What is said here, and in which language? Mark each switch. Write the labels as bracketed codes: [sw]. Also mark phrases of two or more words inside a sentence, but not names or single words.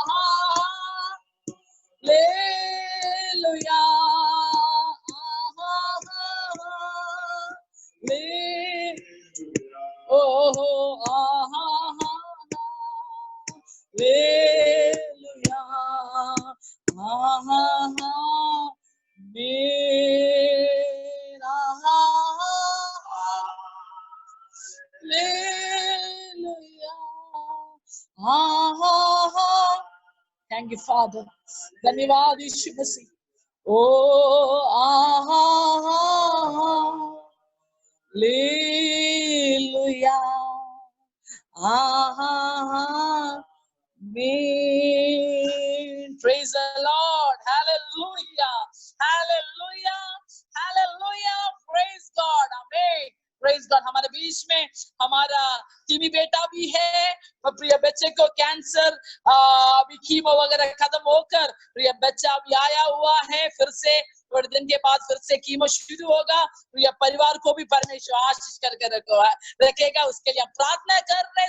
[en] हालेलुया, ओहो आहा हालेलुया, आहा मेरा हालेलुया, आहा। thank you father, [hi] धन्यवाद यीशु मसीह। ओ आहा हालेलुया, आहा आमीन। [en] Praise the Lord, hallelujah, hallelujah, hallelujah, praise God, amen, praise God। [hi] हमारे बीच में हमारा टीमी बेटा भी है, प्रिय बच्चे को कैंसर अभी कीमो वगैरह खत्म होकर प्रिय बच्चा अभी आया हुआ है, फिर से थोड़े दिन के बाद फिर से कीमो शुरू होगा। प्रिय परिवार को भी परमेश्वर आशीष करके रखेगा, उसके लिए हम प्रार्थना कर रहे हैं।